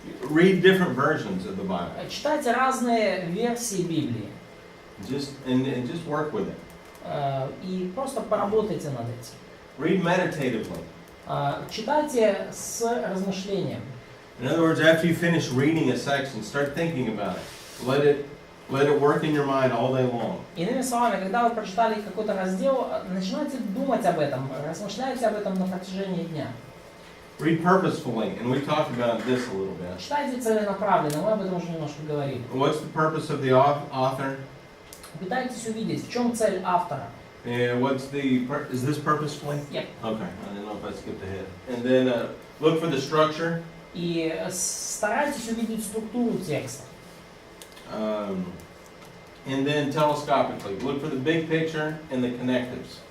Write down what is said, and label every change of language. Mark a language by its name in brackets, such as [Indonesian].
[English] Read different versions of the Bible. [Russian] Читайте разные версии Библии. [English] And just work with it. [Russian] И просто поработайте над этим. [English] Read meditatively. [Russian] Читайте с размышлением. [English] In other words, after you finish reading a section, start thinking about it. Let it work in your mind all day long. [Russian] Иными словами, когда вы прочитали какой-то раздел, начинайте думать об этом, размышляйте об этом на протяжении дня. [English] Read purposefully, and we talked about this a little bit. [Russian] Читайте целенаправленно, мы об этом уже немножко говорили. [English] What's the purpose of the author? [Russian] Пытайтесь увидеть, в чем цель автора. [English] And is this purposefully? Yep. Okay, I didn't know if I skipped ahead. And then look for the structure. [Russian] И старайтесь увидеть структуру текста. [English] And then telescopically, look for the big picture and the connectives.